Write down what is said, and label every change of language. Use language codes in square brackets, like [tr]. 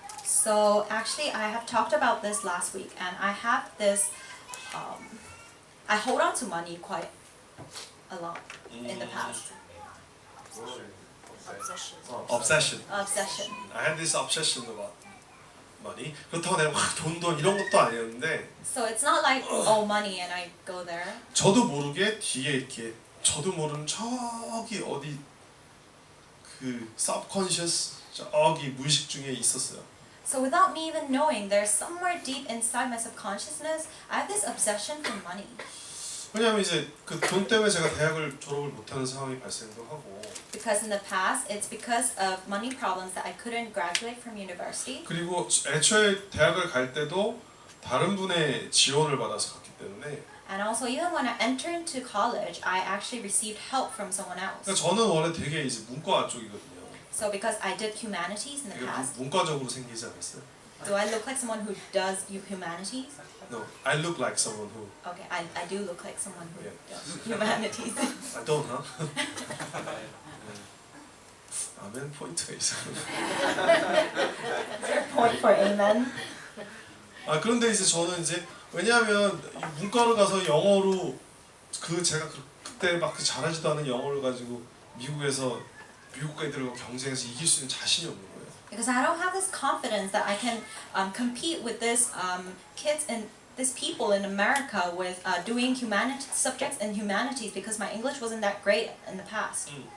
[en] So actually, I have talked about this last week, and I have this. I hold on to money quite a lot in the past. Obsession. Obsession. I had this obsession about money. [ko] 그렇다고 내가 막 돈도 이런 것도 아니었는데. [en] So it's not like oh money and I go there. [ko] 저도 모르게 뒤에 이렇게 저도 모르는 저기 어디 그 subconscious 저기 무의식 중에 있었어요. [en] So without me even knowing, there's somewhere deep inside my subconsciousness, I have this obsession for money. [ko] 왜냐하면 이제 그 돈 때문에 제가 대학을 졸업을 못하는 상황이 발생도 하고. [en] Because in the past, it's because of money problems that I couldn't graduate from university. [ko] 그리고 애초에 대학을 갈 때도 다른 분의 지원을 받아서 갔기 때문에. [en] And also, even when I entered into college, I actually received help from someone else. [ko] 그러니까 저는 원래 되게 이제 문과 쪽이거든요. [en] So because I did humanities in the past, [ko] 문과적으로 생기지 않았어요? [en] do I look like someone who does humanities? No, I look like someone who. Okay, I do look like someone who Yeah. does humanities. I don't, huh? [ko] 아멘 포인트가 있어. [en] Point for amen. [ko] 그런데 이제 저는 이제 왜냐하면 문과를 가서 영어로 제가 그때 막 잘하지도 않은 영어를 가지고 미국에서 미국 애들과 경쟁해서 이길 수 있는 자신이 없는 거예요. [en] Because I don't have this confidence that I can compete with this kids and these people in America with doing subjects in humanities because my English wasn't that great in the past.